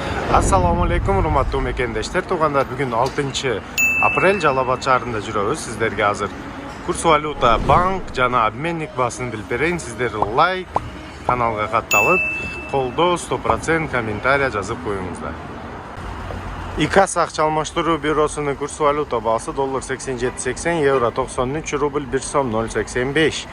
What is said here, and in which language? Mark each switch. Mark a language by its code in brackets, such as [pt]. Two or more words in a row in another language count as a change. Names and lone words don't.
[uz] Assalomu alaykum, hurmatli mekendeshlar. Tug'anlar, bugun 6 aprel Жалал-Абад shahrida жүрөбүз. Sizlarga hozir kurs valyuta, bank [ky] жана обменник баасын билип берейин. Сиздер лайк, каналга катталып, колдоо 100% комментарий жазып коюңуздар. ИКАС акча алмаштыруу бюросунун курс валюта баасы доллар 87.80, евро 93, рубль 1 сом 0.85.